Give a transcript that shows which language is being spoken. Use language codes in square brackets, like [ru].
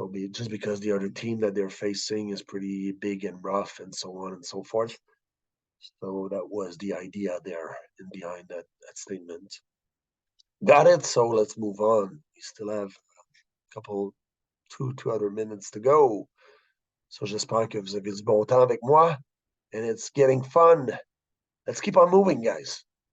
[en] Just because the other team that they're facing is pretty big and rough and so on and so forth. So that was the idea there and behind that statement. Got it. So let's move on. We still have a couple, two other minutes to go. [fr] So j'espère que vous avez du bon temps avec moi [en] and it's getting fun. Let's keep on moving, guys.